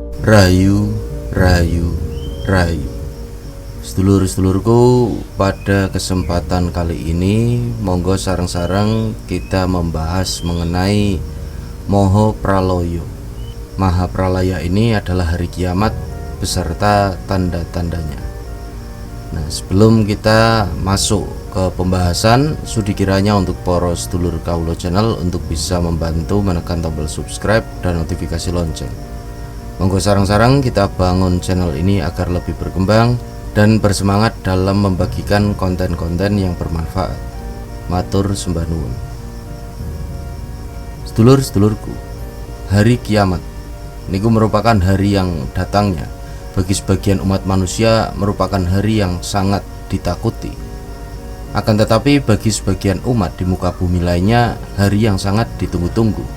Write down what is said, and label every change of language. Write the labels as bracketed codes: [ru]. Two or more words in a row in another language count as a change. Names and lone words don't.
[jv] Rayu, rayu, rayu. [id] Sedulur-sedulurku, pada kesempatan kali ini [jv] monggo sareng-sareng [id] kita membahas mengenai Moho Praloyo. Maha Pralaya ini adalah hari kiamat beserta tanda-tandanya. Nah, sebelum kita masuk ke pembahasan, sudi kiranya untuk para sedulur Kaulo Channel untuk bisa membantu menekan tombol subscribe dan notifikasi lonceng. [jv] Monggo sarang-sarang [id] kita bangun channel ini agar lebih berkembang dan bersemangat dalam membagikan konten-konten yang bermanfaat. [jv] Matur sembah nuwun. [id] Sedulur-sedulurku, hari kiamat niku merupakan hari yang datangnya bagi sebagian umat manusia merupakan hari yang sangat ditakuti. Akan tetapi bagi sebagian umat di muka bumi lainnya hari yang sangat ditunggu-tunggu.